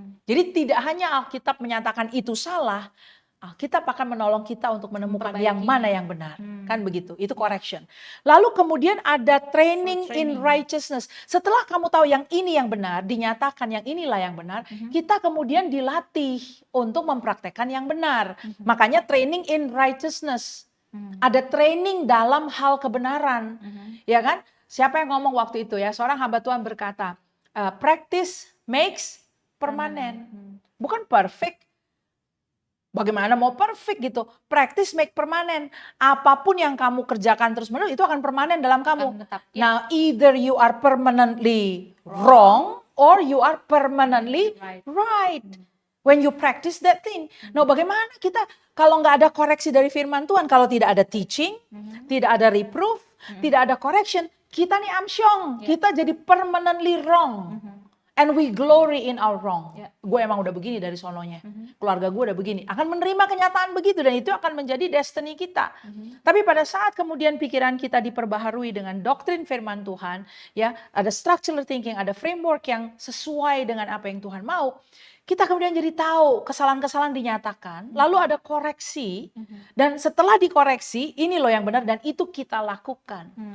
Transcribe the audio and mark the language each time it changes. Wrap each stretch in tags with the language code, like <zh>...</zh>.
<id>Jadi tidak hanya Alkitab menyatakan itu salah, Alkitab akan menolong kita untuk menemukan yang mana yang benar. Kan begitu, itu correction. Lalu kemudian ada training in righteousness. Setelah kamu tahu yang ini yang benar, dinyatakan yang inilah yang benar, kita kemudian dilatih untuk mempraktekkan yang benar. Makanya training in righteousness. Ada training dalam hal kebenaran. Ya kan? Siapa yang ngomong waktu itu ya? Seorang hamba Tuhan berkata,</id> <en>practice makes permanent.</en> <id>Bukan perfect. Bagaimana mau perfect gitu?</id> <en>Practice make permanent.</en> <id>Apapun yang kamu kerjakan terus-menerus itu akan permanen dalam kamu.</id> <en>Now either you are permanently wrong or you are permanently right. When you practice that thing.</en> <id>Nah, bagaimana kita kalau nggak ada koreksi dari firman Tuhan, kalau tidak ada teaching, tidak ada reproof, tidak ada correction, kita nih amsyong, kita jadi permanently wrong.</id> <en>And we glory in our wrong.</en> <id>Gue emang udah begini dari sononya. Keluarga gue udah begini. Akan menerima kenyataan begitu dan itu akan menjadi destiny kita. Tapi pada saat kemudian pikiran kita diperbaharui dengan doktrin firman Tuhan, ya, ada structural thinking, ada framework yang sesuai dengan apa yang Tuhan mau, kita kemudian jadi tahu kesalahan-kesalahan dinyatakan, lalu ada koreksi, dan setelah dikoreksi, ini loh yang benar dan itu kita lakukan.</id>